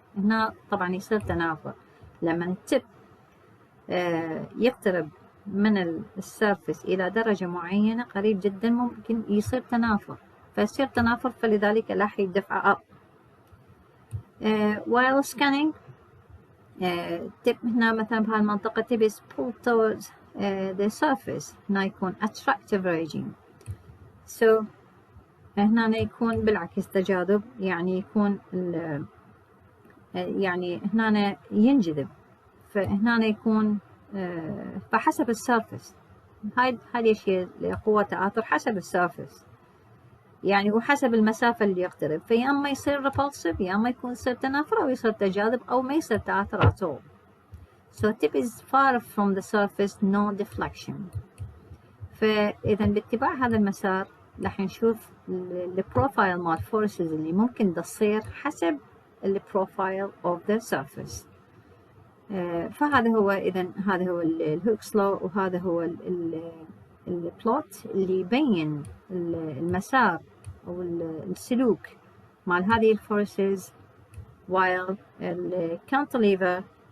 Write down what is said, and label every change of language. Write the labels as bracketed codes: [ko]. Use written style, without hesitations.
[ar] هنا طبعا يصير تنافر لما التب يقترب من السيرفس إلى درجة معينة قريب جدا ممكن يصير تنافر، فيصير تنافر فلذلك راح يدفع up. [en] while scanning tip [ar] هنا مثلا بهالمنطقة [en] tip is pulled towards the surface، [ar] هنا يكون [en] attractive regime. [ar] so هنا يكون بالعكس تجاذب، يعني يكون يعني هنا ينجذب، فهنا يكون فحسب السيرفس. هاي الشيء قوة تآثر حسب السيرفس يعني وحسب المسافة اللي يقترب، فيا أما يصير repulsive يا أما يصير تنافر أو يصير تجاذب أو ما يصير تآثر [en] at all. so tip is far from the surface no deflection. [ar] فإذا باتباع هذا المسار راح نشوف البروفايل مال forces اللي ممكن تصير حسب البروفايل [en] of the surface. [ar] فهذا هو هذا هو الهوكس لو، وهذا هو البلوت اللي يبين المسار أو السلوك مال هذه الفورسز while الكانتليفر